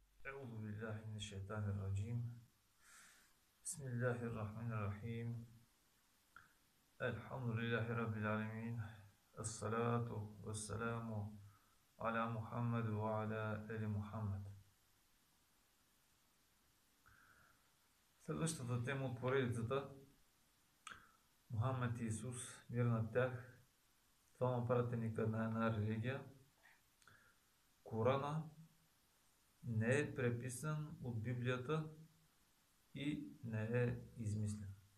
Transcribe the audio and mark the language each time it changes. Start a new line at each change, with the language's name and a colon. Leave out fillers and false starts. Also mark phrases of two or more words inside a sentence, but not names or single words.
Arabic: أعوذ بالله من الشيطان الرجيم. بسم الله الرحمن الرحيم. الحمد لله رب العالمين. الصلاة والسلام على محمد وعلى آل محمد.
Bulgarian: Следващата тема от поредицата Мухаммед и Исус, мир над тях, двама пратеника на една религия. Корана не е преписан от Библията и не е измислен.